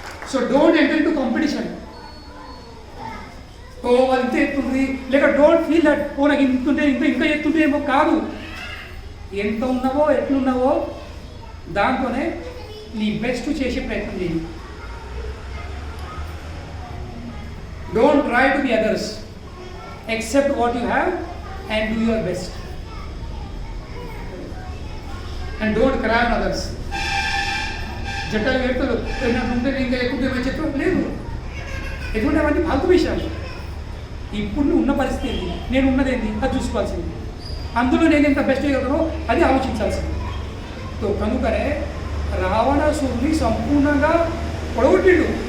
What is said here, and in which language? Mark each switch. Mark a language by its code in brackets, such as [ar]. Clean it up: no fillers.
[en] So don't enter into competition. [te] ఓ వాళ్ళు ఇంత ఎత్తుంది, లేక [en] don't feel that [te] ఓ నాకు ఇంతుంటే ఇంకా ఎత్తుంటే ఏమో కాదు. ఎంత ఉన్నావో ఎట్లున్నావో దాంతోనే నీ బెస్ట్ చేసే ప్రయత్నం చేయి. [en] Don't try to be others, accept what you have and do your best, and don't cry on others. [te] జట్టాలు పెడతారు, నాకు ఉంటే ఇంకా ఎక్కువ ఏమైనా చెప్పడం లేదు. ఎటువంటి అవన్నీ ఫాల్తు విషయాలు. ఇప్పుడు నువ్వు ఉన్న పరిస్థితి ఏంటి, నేను ఉన్నదేంటి, అది చూసుకోవాల్సింది. అందులో నేను ఎంత బెస్ట్ చేయగలనో అది ఆలోచించాల్సింది. సో కనుకనే రావణాసురుని సంపూర్ణంగా పొడగొట్టిండు.